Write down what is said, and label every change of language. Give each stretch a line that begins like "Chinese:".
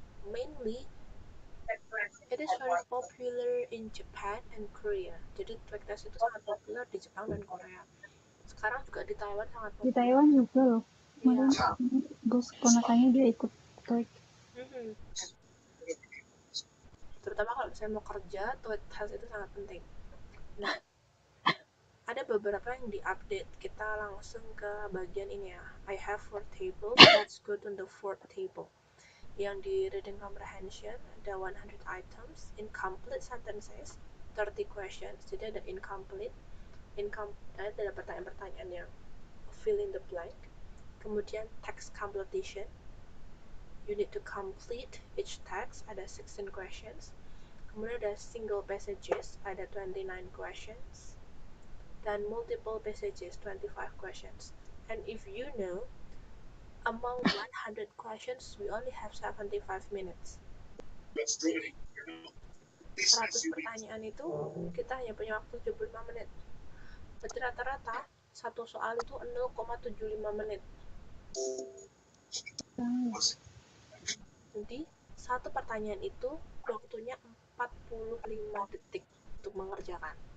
English: Mainly, it is very popular in Japan and Korea.
Indonesian: Jadi TOEIC test itu sangat populer di Jepang dan Korea. Sekarang juga di Taiwan sangat populer. Di Taiwan juga loh. Iya. Bos ponakannya dia ikut TOEIC. Terutama kalau saya mau kerja, TOEIC test itu sangat penting. Nah, ada beberapa yang diupdate. Kita langsung ke bagian ini ya.
English: I have 4 tables. Let's go to the 4th table.
Indonesian: Yang di
English: reading comprehension ada 100 items, incomplete sentences, 30 questions.
Indonesian: Jadi ada incomplete, ada pertanyaan-pertanyaan yang fill in the blank. Kemudian text completion.
English: You need to complete each text,
Indonesian: ada 16 questions. Kemudian ada single passages, ada 29 questions. Dan multiple passages, 25 questions.
English: And if you know, among 100 questions, we only have 75 minutes.
Indonesian: 100 pertanyaan itu kita hanya punya waktu 75 menit. Berarti rata-rata satu soal itu 0,75 menit. Jadi satu pertanyaan itu waktunya 45 detik untuk mengerjakan.